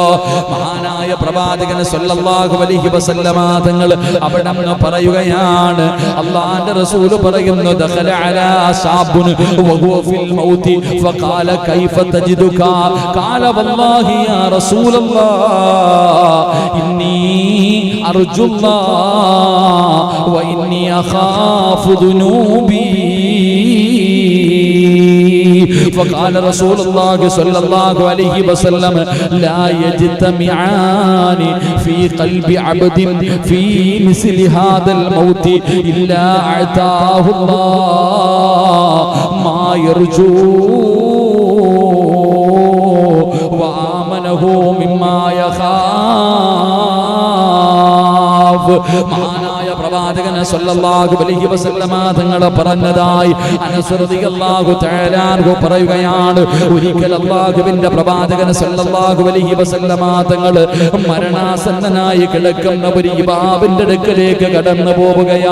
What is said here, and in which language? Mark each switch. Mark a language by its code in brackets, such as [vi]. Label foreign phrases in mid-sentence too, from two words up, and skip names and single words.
[ml] മഹാനായ പ്രവാചകൻ [ar] صلى الله عليه وسلم [ml] തങ്ങൾ അവിടെ പറയുകയാണ്, അല്ലാഹുവിന്റെ റസൂൽ പറയുന്നു, [ar] دخل على شاب وهو في الموت فقال كيف تجدك قال والله يا رسول الله إني أرجو الله وإني أخاف ذنوبي. فقال رسول الله صلى الله عليه وسلم لا يجتمعان في قلب عبد في مثل هذا الموت إلا أعطاه الله ما يرجو وآمنه مما يخاف. [ml] മഹാനായ പ്രവാചകൻ [ar] صلى الله عليه وسلم [ml] തങ്ങൾ പറഞ്ഞതായി അനസ് [ar] رضي الله تعالى عنه [ml] പറയുകയാണ്. ഒരിക്കൽ അല്ലാഹുവിന്റെ പ്രവാചകൻ [ar] صلى الله عليه وسلم [ml] തങ്ങൾ മരണാസന്നനായി കിടക്കുന്ന ഒരു യുവാവിന്റെ അടുക്കലേക്ക് കടന്നു പോവുകയാ.